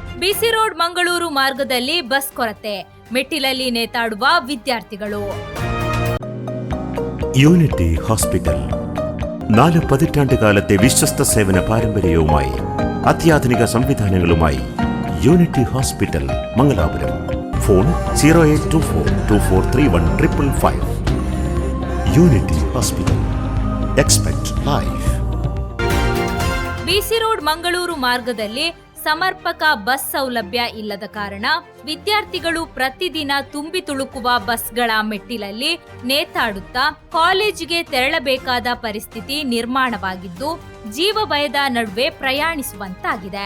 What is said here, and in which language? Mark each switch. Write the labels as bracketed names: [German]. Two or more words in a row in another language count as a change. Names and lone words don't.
[Kannada] ಬಿಸಿ ರೋಡ್ ಮಂಗಳೂರು ಮಾರ್ಗದಲ್ಲಿ ಬಸ್ ಕೊರತೆ, ಮೆಟ್ಟಿಲಲ್ಲಿ ನೇತಾಡುವ ವಿದ್ಯಾರ್ಥಿಗಳು. [Malayalam] യൂണിറ്റി ഹോസ്പിറ്റൽ 4 പതിറ്റാണ്ടുകാലത്തെ വിശ്വസ്ത സേവന പാരമ്പര്യവുമായി അത്യാധുനിക സംവിധാനങ്ങളുമായി യൂണിറ്റി ഹോസ്പിറ്റൽ മംഗലാപുരം. ഫോൺ 0824243155. യൂണിറ്റി ഹോസ്പിറ്റൽ. [English] expect life. [Kannada] ಬಿಸಿ ರೋಡ್ ಮಂಗಳೂರು ಮಾರ್ಗದಲ್ಲಿ ಸಮರ್ಪಕ ಬಸ್ ಸೌಲಭ್ಯ ಇಲ್ಲದ ಕಾರಣ ವಿದ್ಯಾರ್ಥಿಗಳು ಪ್ರತಿದಿನ ತುಂಬಿ ತುಳುಕುವ ಬಸ್ಗಳ ಮೆಟ್ಟಿಲಲ್ಲಿ ನೇತಾಡುತ್ತಾ ಕಾಲೇಜಿಗೆ ತೆರಳಬೇಕಾದ ಪರಿಸ್ಥಿತಿ ನಿರ್ಮಾಣವಾಗಿದ್ದು ಜೀವ ಭಯದ ನಡುವೆ ಪ್ರಯಾಣಿಸುವಂತಾಗಿದೆ.